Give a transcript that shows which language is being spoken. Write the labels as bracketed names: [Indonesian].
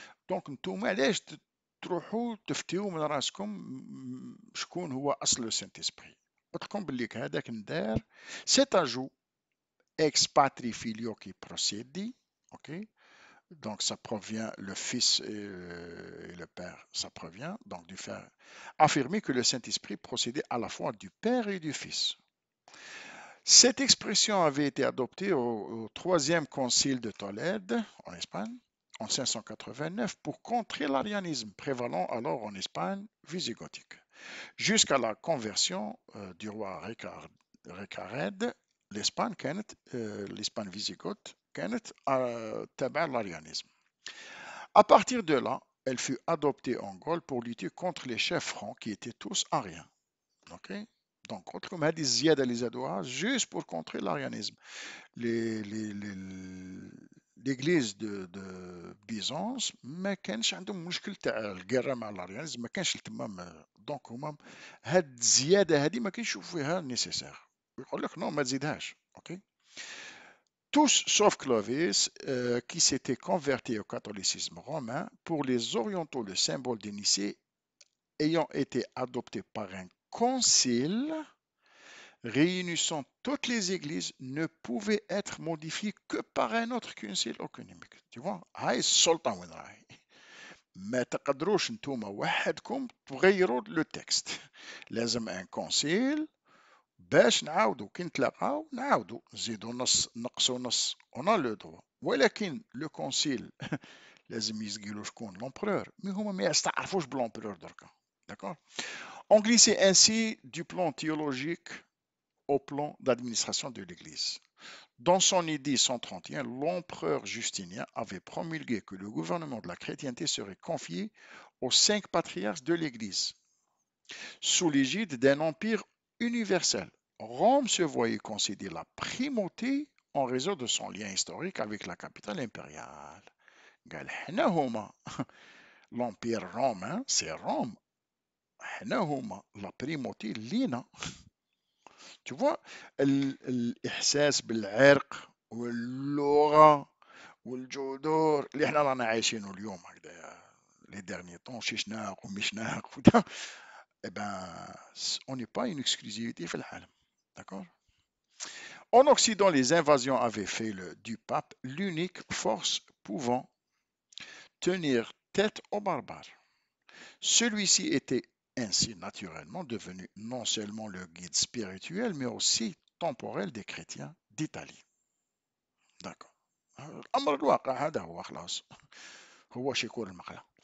[Arabic] دونك نتوما علاش تروحوا تفتيو من راسكم شكون هو اصل لو سانت اسبري؟ قلت لكم باللي هذاك ندار سيت اجو [Latin] ex patri filio qui procédit, [Arabic] ok. [French] Donc ça provient, le Fils et le Père, ça provient donc du faire affirmer que le Saint-Esprit procédait à la fois du Père et du Fils. Cette expression avait été adoptée au troisième concile de Tolède, en Espagne, en 589, pour contrer l'arianisme prévalant alors en Espagne visigothique, jusqu'à la conversion du roi Recared. l'Espagne visigothe [Arabic] كانت تبع [French] l'arianisme. À partir de là, elle fut adoptée en Gaule pour lutter contre les chefs francs qui étaient tous ariens. Okay. Donc, contre [Arabic] هذه الزيادة اللي زادوها [French] juste pour contrer l'arianisme. L'église de Byzance [Arabic] ما كانش عندهم مشكل تاع القرة مع الاريانيزم، ما كانش تمام. دونك هما هاد الزيادة هذه ما كيشوفوا فيها نيسيسير، يقول لك نو ما تزيدهاش. اوكي. [French] Tous sauf Clovis, qui s'était converti au catholicisme romain. Pour les orientaux, le symbole de Nicée ayant été adopté par un concile réunissant toutes les églises ne pouvait être modifié que par un autre concile économique. Tu vois, [Arabic] هاي السلطة وين راهي. ما تقدروش نتوما وحدكم تغيروا لو تكست، لازم ان كونسيل باش نعاودوا كي نتلاقاو نعاودوا نزيدوا نص نقصوا نص اون لو دروا. ولكن لو كونسيل لازم يسقيلو شكون لومبرور، مي هما ما يستعرفوش بلومبرور دركا. داكور. [French] On glissait ainsi du plan théologique au plan d'administration de l'Église. Dans son édit 131, l'empereur Justinien avait promulgué que le gouvernement de la chrétienté serait confié aux 5 patriarches de l'Église, sous l'égide d'un empire universel. Rome se voyait concéder la primauté en raison de son lien historique avec la capitale impériale. [Arabic] قال حنا هما [French] l'empire romain, c'est Rome. [Arabic] حنا هما [French] la primauté [Arabic] لينا. [French] Tu vois, [Arabic] الإحساس بالعرق واللغة والجذور اللي احنا رانا عايشينه اليوم هكذا [French] les derniers temps [Arabic] شيشناق ومشناق ودا [French] eh ben on n'est pas une exclusivité [Arabic] في العالم. [French] D'accord? En Occident, les invasions avaient fait du pape l'unique force pouvant tenir tête aux barbares. Celui-ci était ainsi naturellement devenu non seulement le guide spirituel, mais aussi temporel des chrétiens d'Italie. D'accord. [Arabic] الأمر الواقع هذا هو خلاص هو شيكور المقلة.